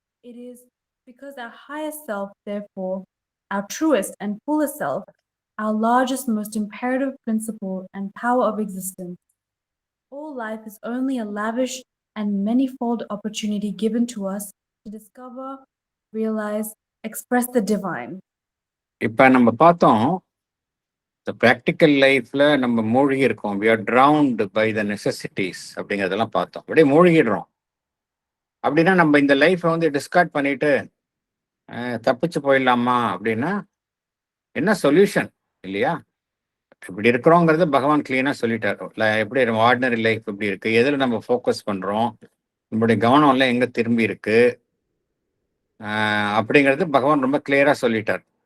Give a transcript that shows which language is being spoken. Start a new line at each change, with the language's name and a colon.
English: It is because our higher self, therefore, our truest and fullest self, our largest, most imperative principle and power of existence. All life is only a lavish and manifold opportunity given to us to discover, realize, express the divine.
Tamil: இப்ப நம்ம பார்த்தோம், இந்த practical லைஃப்ல நம்ம மூழ்கி இருக்கோம்.
English: we are drowned by the necessities
Tamil: அப்படிங்கிறதெல்லாம் பார்த்தோம். அப்படியே மூழ்கிடுறோம். அப்படின்னா நம்ம இந்த லைஃப்பை வந்து டிஸ்கார்ட் பண்ணிட்டு தப்பிச்சு போயிடலாமா அப்படின்னா என்ன சொல்யூஷன்? இல்லையா? இப்படி இருக்கிறோங்கிறது பகவான் கிளீனா சொல்லிட்டார். எப்படி ஆர்டினரி லைஃப் எப்படி இருக்கு, எதுல நம்ம ஃபோக்கஸ் பண்றோம், நம்மளுடைய கவனம் எல்லாம் எங்க திரும்பி இருக்கு அப்படிங்கிறது பகவான் ரொம்ப கிளியரா சொல்லிட்டார்.